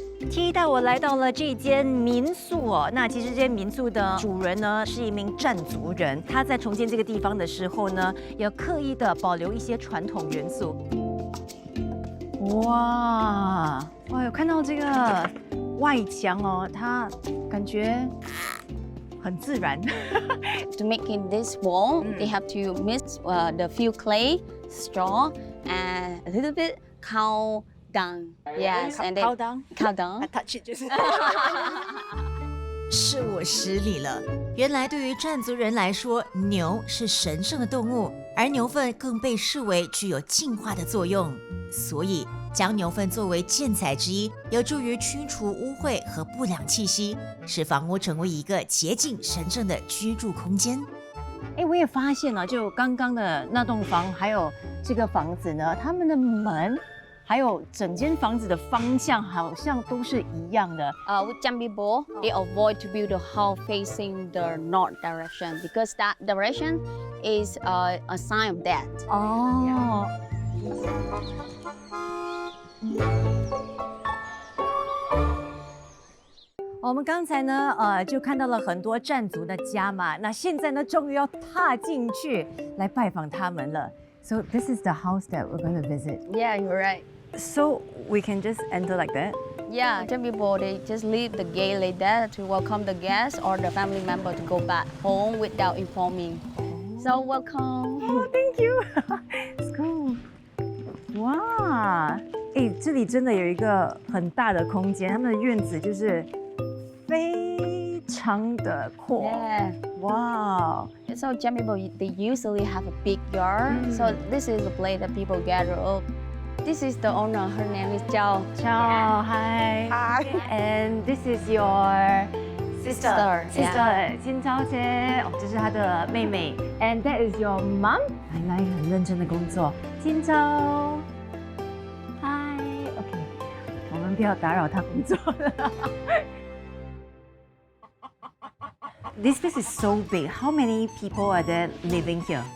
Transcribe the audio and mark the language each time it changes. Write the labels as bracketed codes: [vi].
[zh] T 带我来到了这间民宿哦。那其实这间民宿的主人呢是一名占族人，他在重建这个地方的时候呢，也刻意的保留一些传统元素。哇，有看到这个外墙哦，它感觉很自然。 [en] To make in this wall, they have to mix the few clay, straw, and a little bit cow dung. Yes, and then cow dung. Cow dung. I touch it [zh] 就是。是我失礼了。原来对于占族人来说，牛是神圣的动物，而牛粪更被视为具有净化的作用，所以将牛粪作为建材之一，有助于驱除污秽和不良气息，使房屋成为一个洁净神圣的居住空间。哎，我也发现了，就刚刚的那栋房，还有这个房子呢，他们的门，还有整间房子的方向，好像都是一样的。 [en] With some people, they avoid to build a house facing the north direction because that direction is a sign of death. [zh] 哦。我们刚才呢，就看到了很多占族的家嘛，那现在呢，终于要踏进去来拜访他们了。 [en] So this is the house that we're going to visit. Yeah, you're right. So we can just enter like that. Yeah, some people they just leave the gate like that to welcome the guests or the family member to go back home without informing. So welcome. Oh, thank you. Let's go. [zh] 哇，哎，这里真的有一个很大的空间，他们的院子就是非常的阔。 [en] Yeah. Wow. So some people they usually have a big yard. So this is the place that people gather up. This is the owner. Her name is Zhao. Ciao, hi. Hi. And this is your Sister. sister. [zh] 金钊姐，哦，这是她的妹妹。 [en] And that is your mom. [zh] 奶奶很认真的工作。金钊，Hi. OK， 我们不要打扰她工作了。 [en] This place is so big. How many people are there living here?